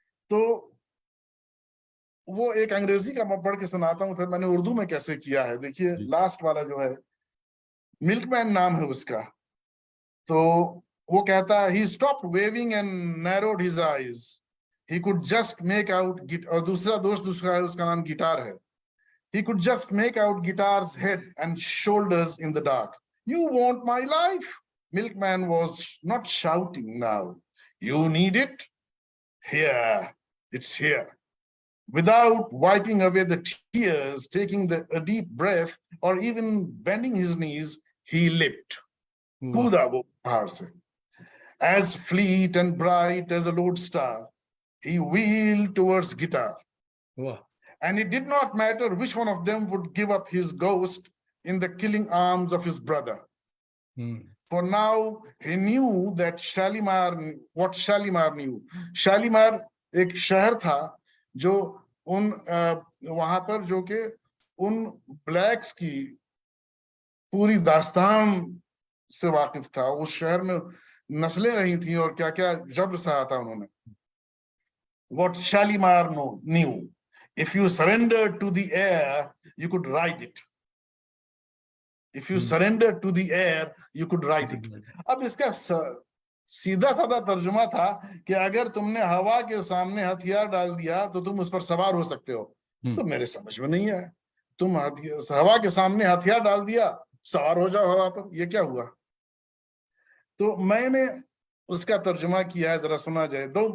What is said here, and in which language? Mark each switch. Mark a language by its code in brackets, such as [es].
[ur] تو وہ ایک انگریزی کا میں پڑھ کے سناتا ہوں, پھر میں نے اردو میں کیسے کیا ہے. دیکھیے لاسٹ والا جو ہے ملک مین نام ہے اس کا, تو وہ کہتا ہے [en] he stopped waving and narrowed his eyes. He could just make out, [ur] اور دوسرا دوست ہے اس کا نام گٹار ہے. [en] He could just make out guitar's head and shoulders in the dark. You want my life? Milkman was not shouting now. You need it? Here, it's here. Without wiping away the tears, taking a deep breath, or even bending his knees, he leapt. [ur] Kuda wo pahar se. [en] As fleet and bright as a lodestar, he wheeled towards guitar. Wow. And it did not matter which one of them would give up his ghost in the killing arms of his brother. For now he knew that what Shalimar knew. [ur] Shalimar ایک شہر تھا جو ان وہاں پر جو کہ ان blacks کی پوری داستان سے واقف تھا. اس شہر میں نسلیں رہی تھیں اور کیا کیا جبر سہا تھا انہوں نے. [en] What Shalimar knew. If you surrendered to the air, you could ride it. If you surrendered to the air, you could ride it. [ur] اب اس کا سیدھا سادہ ترجمہ تھا کہ اگر تم نے ہوا کے سامنے ہتھیار ڈال دیا تو تم اس پر سوار ہو سکتے ہو. تو میرے سمجھ میں نہیں آیا, تم ہوا کے سامنے ہتھیار ڈال دیا, سوار ہو جاؤ ہوا پر, یہ کیا ہوا؟ تو میں نے اس کا ترجمہ کیا ہے, ذرا سنا جائے.